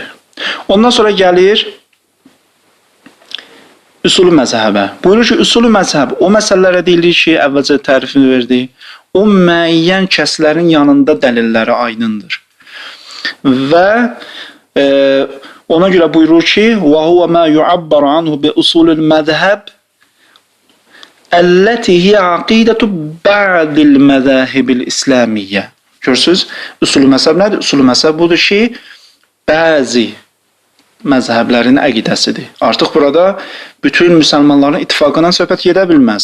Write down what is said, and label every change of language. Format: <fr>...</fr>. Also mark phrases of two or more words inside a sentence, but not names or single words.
<az>Ondan sonra gəlir üsulü məzhəbə. Buyurur ki, üsulü məzhəb o məsələlərə deyilir ki, əvvəlcə tərifini verdi. O müəyyən kəslərin yanında dəlilləri aydındır. Və ona görə buyurur ki,</az> <ar>"وهو ما يعبر عنه بأصول المذهب التي هي عقيدة بعض المذاهب الإسلامية."</ar> <az>Görürsünüz, üsulü məzhəb nədir? Üsulü məzhəb budur ki, bəzi məzhəblərin əqidəsidir. Artıq burada bütün müsəlmanların ittifaqından söhbət gedə bilməz.</az>